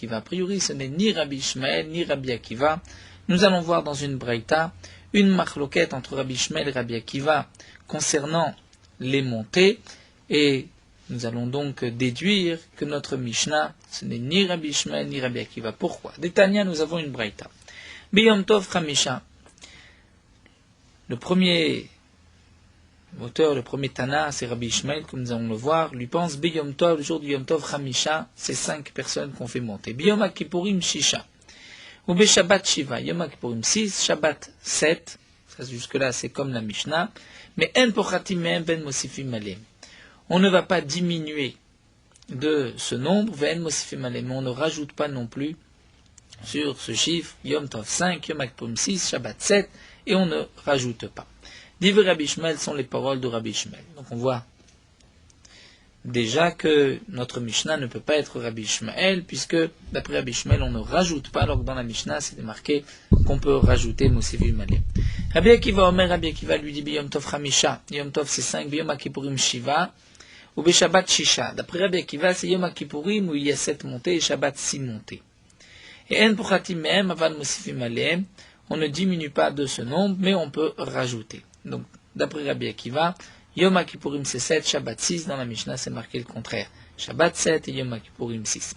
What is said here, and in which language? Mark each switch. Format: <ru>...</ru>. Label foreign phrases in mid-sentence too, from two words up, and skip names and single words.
<fr>A priori, ce n'est ni Rabbi Ishmael ni Rabbi Akiva. Nous allons voir dans une braïta une marloquette entre Rabbi Ishmael et Rabbi Akiva concernant les montées, et nous allons donc déduire que notre Mishnah, ce n'est ni Rabbi Ishmael ni Rabbi Akiva. Pourquoi? D'Etania, nous avons une braïta.</fr> <he>ביום טוב חמישה.</he> <fr>Le premier auteur, le premier Tana, c'est Rabbi Ishmael, comme nous allons le voir, lui pense</fr> <he>ביום טוב,</he> <fr>le jour du</fr> <he>יום טוב חמישה,</he> <fr>c'est 5 personnes qu'on fait monter.</fr> <he>ביום כיפורים שישה ושבת שבעה יום כיפורים 6 שבת 7,</he> <fr>ça jusque-là c'est comme la Mishnah, mais</fr> <he>אין פוחתים מהם אבל מוסיפים עליהם.</he> <fr>On ne va pas diminuer de ce nombre,</fr> <he>אבל מוסיפים עליהם,</he> <fr>mais on ne rajoute pas non plus sur ce chiffre,</fr> <he>יום טוב 5 יום כיפורים 6 שבת 7,</he> <fr>et on ne rajoute pas.</fr> <he>דברי רבי ישמעאל</he> <fr>sont les paroles de Rabbi Ishmael. Donc on voit déjà que notre Mishnah ne peut pas être Rabbi Ishmael, puisque d'après Rabbi Ishmael, on ne rajoute pas, alors que dans la Mishnah, c'est marqué qu'on peut rajouter</fr> <he>מוסיפים עליהם. רבי עקיבא אומר,</he> <fr>Rabbi Akiva lui dit</fr> <he>ביום טוב חמישה,</he> <fr>Yom Tov c'est 5,</fr> <he>ביום כיפורים שבעה ושבת שישה.</he> <fr>D'après Rabbi Akiva, c'est Yom Kippurim où il y a 7 montées et Shabbat 6 montées.</fr> <he>ואין פוחתים מהם אבל מוסיפים עליהם,</he> <fr>on ne diminue pas de ce nombre, mais on peut rajouter. Donc, d'après Rabbi Akiva, Yom Kippurim c'est 7, Shabbat 6, dans la Mishnah c'est marqué le contraire. Shabbat 7 et Yom Kippurim 6.</fr>